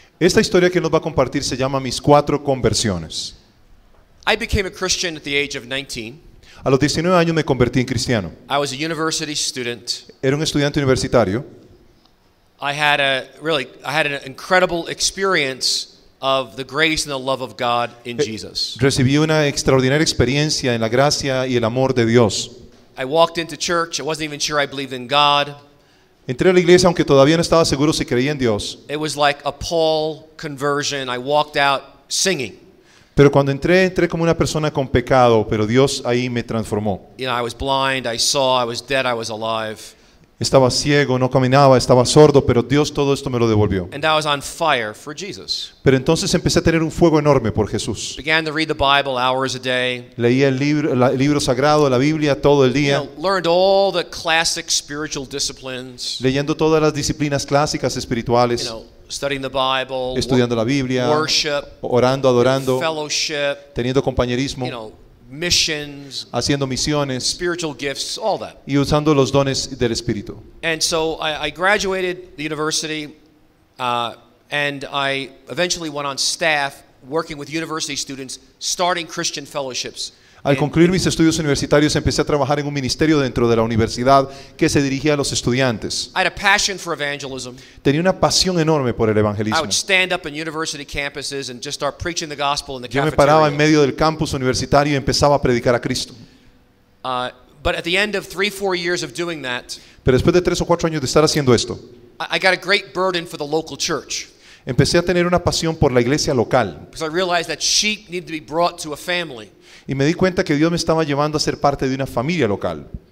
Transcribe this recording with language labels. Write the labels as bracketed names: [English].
[Spanish] Esta historia que nos va a compartir se llama Mis 4 conversiones. [English] I became a Christian at the age of 19. [Spanish] A los 19 años me convertí en cristiano. [English] I was a university student. [Spanish] Era un estudiante universitario. [English] I had an incredible experience of the grace and the love of God in Jesus. [Spanish] Recibí una extraordinaria experiencia en la gracia y el amor de Dios. [English] I walked into church. I wasn't even sure I believed in God. [Spanish] Entré a la iglesia aunque todavía no estaba seguro si creía en Dios. [English] It was like a Paul conversion. I walked out singing. [Spanish] Pero cuando entré como una persona con pecado, pero Dios ahí me transformó. [English] You know, I was blind, I saw, I was dead, I was alive. [Spanish] Estaba ciego, no caminaba, estaba sordo, pero Dios todo esto me lo devolvió. [English] And I was on fire for Jesus. [Spanish] Pero entonces empecé a tener un fuego enorme por Jesús. [English] Began to read the Bible hours a day. [Spanish] Leía el libro sagrado, la Biblia, todo el día. [English] Learned all the classic spiritual disciplines. [Spanish] Leyendo todas las disciplinas clásicas espirituales. [English] Studying the Bible, [Spanish] estudiando la Biblia, [English] worship, [Spanish] orando, adorando, [English] fellowship, [Spanish] teniendo compañerismo, [English] missions, [Spanish] haciendo misiones, [English] spiritual gifts, all that. [Spanish] Y usando los dones del Espíritu. [English] And so I graduated the university, and I eventually went on staff working with university students, starting Christian fellowships. [Spanish] Al concluir mis estudios universitarios empecé a trabajar en un ministerio dentro de la universidad que se dirigía a los estudiantes. [English] I had a passion for evangelism. [Spanish] Tenía una pasión enorme por el [English] I [Spanish] evangelismo. [English] would stand up in university campuses and just start preaching the gospel in the [Spanish] Yo me [English] cafeteria. [Spanish] paraba en medio del campus universitario y empezaba a predicar a Cristo. [English] But at the end of 3-4 years of doing that, [Spanish] Pero después de 3 o 4 años de estar haciendo esto, [English] I got a great burden for the local church. [Spanish] empecé a tener una pasión por la iglesia local. [English] Because I realized that sheep need to be brought to a family. [Spanish] Y me di cuenta que Dios me estaba llevando a ser parte de una familia local.